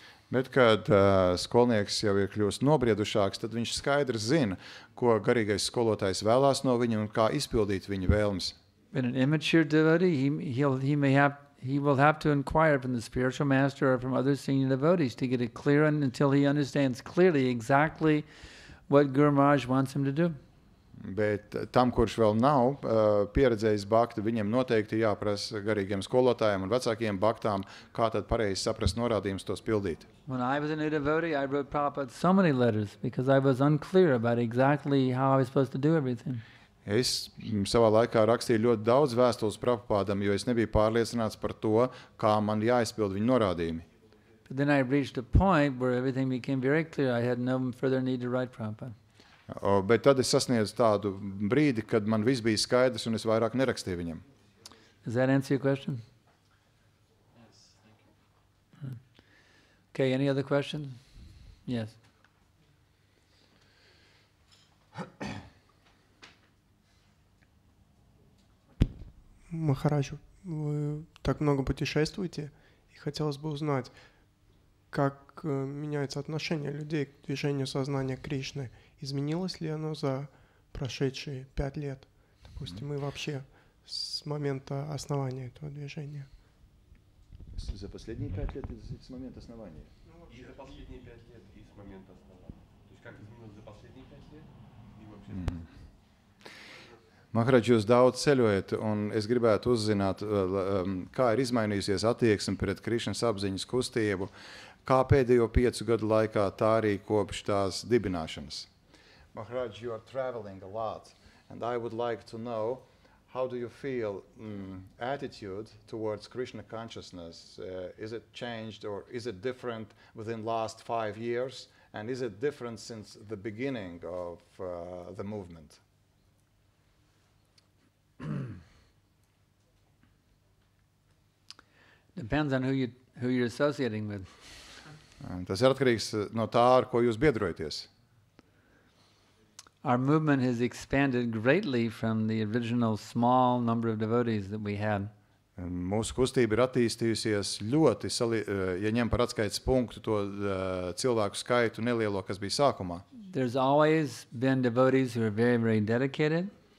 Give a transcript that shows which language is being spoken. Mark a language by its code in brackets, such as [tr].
[lv] Bet, kad skolnieks jau ir kļūst nobriedušāks, tad viņš skaidri zina, ko garīgais skolotājs vēlās no viņa un kā izpildīt viņa vēlmes. [en] But an immature devotee, he will have to inquire from the spiritual master or from other senior devotees to get it clear until he understands clearly exactly what Guru Maharaj wants him to do. [lv] Bet tam, kurš vēl nav pieredzējis bhakti, viņiem noteikti jāprasa garīgiem skolotājiem un vecākiem bhaktām, kā tad pareizi saprast norādījumus tos pildīt. [en] When I was a new devotee, I wrote Prabhupada so many letters because I was unclear about exactly how I was supposed to do everything. [lv] Es savā laikā rakstīju ļoti daudz vēstules Prabhupādam, jo es nebiju pārliecināts par to, kā man jāizpild viņa norādījumi. [en] But then I reached a point where everything became very clear. I had no further need to write Prabhupada. [lv] Bet tad es sasniedzu tādu brīdi, kad man viss bija skaidrs un es vairāk nerakstīju viņam. [en] Does that answer your question? Yes, thank you. Okay, any other questions? Yes. [ru] Махараджу, Вы так много путешествуете, и хотелось бы узнать, как меняется отношение людей к движению сознания Кришны. Изменилось ли оно за прошедшие 5 лет, допустим, и вообще с момента основания этого движения? За последние 5 лет и с момента основания. И за последние 5 лет, и с момента основания. То есть как изменилось за последние 5 лет, и вообще... [lv] Maharaj, jūs daudz ceļojat, un es gribētu uzzināt, kā ir izmainījusies attieksme pret Krišnas apziņas kustību, kā pēdējo 5 gadu laikā, tā arī kopš tās dibināšanas. [en] Maharaj, you are traveling a lot, and I would like to know, how do you feel attitude towards Krishna consciousness? Is it changed or is it different within last 5 years? And is it different since the beginning of the movement? Depends on who you're associating with. [lv] Tas ir atkarīgs no tā, ar ko jūs biedrojaties. [en] Our movement has expanded greatly from the original small number of devotees that we had. [lv] Mūsu kustība ir attīstījusies ļoti, ja ņem par atskaites punktu to cilvēku skaitu nelielo, kas bija sākumā. [en] There's always been devotees who are very, very dedicated.